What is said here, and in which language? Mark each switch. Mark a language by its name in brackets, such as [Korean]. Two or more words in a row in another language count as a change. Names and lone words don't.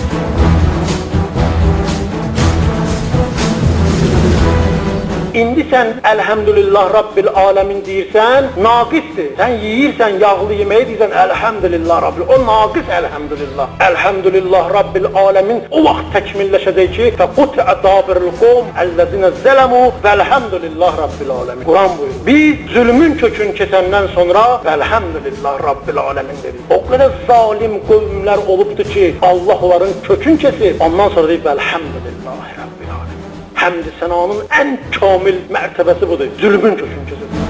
[Azerbaijani] İndi sən [Arabic] الحمد لله رب العالمين [Azerbaijani] deyirsən, naqisdir. Sən yeyirsən yağlı yeməyi deyirsən [Arabic] الحمد لله رب. [Azerbaijani] O naqis Elhamdülillah. [Arabic] الحمد لله رب العالمين [Azerbaijani] o vaxt təkmilləşəcək ki, [Arabic] فَقُتْعَ دَابِرِ الْقَوْمِ الَّذِينَ ظَلَمُوا وَالْحَمْدُلِلَّهِ رب العالمين. [Azerbaijani] Quran buyurur. Biz zülmün kökün keçəndən sonra [Arabic] الحمد لله رب العالمين [Azerbaijani] dedik. O qədər zalim qövmlər olubdur ki, Allah onların kökün kesir. Ondan sonra deyib [Arabic] الحمد لله رب العالمين. [Azerbaijani] Həmd-i sənanın ən kamil mərtəbəsi budur. Zülmün kökün kesir.